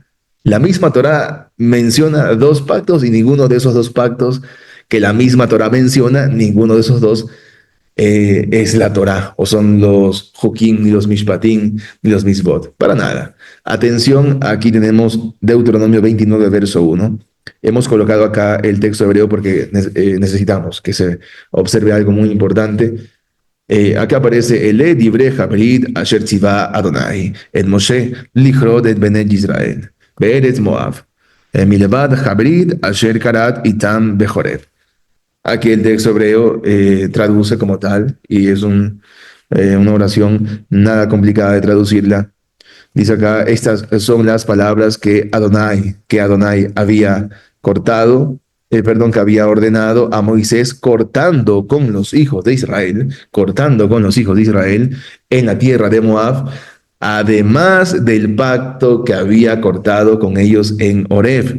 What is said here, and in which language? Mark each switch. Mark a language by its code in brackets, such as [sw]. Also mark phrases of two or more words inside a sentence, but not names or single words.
[es] La misma Torá menciona dos pactos y ninguno de esos dos pactos que la misma Torá menciona, ninguno de esos dos es la Torá, o son los Jokim, ni los Mishpatim, ni los Misbot. Para nada. Atención, aquí tenemos Deuteronomio 29, verso 1. Hemos colocado acá el texto hebreo porque necesitamos que se observe algo muy importante. Acá aparece el [he] דברי הברית אשר צוה אדני את משה לכרת את בני ישראל בארץ מואב מלבד הברית אשר כרת אתם בחרב. [es] Aquí el texto hebreo traduce como tal y es una oración nada complicada de traducirla. Dice acá, estas son las palabras que Adonai había cortado, perdón, que había ordenado a Moisés cortando con los hijos de Israel, cortando con los hijos de Israel en la tierra de Moab, además del pacto que había cortado con ellos en Horeb.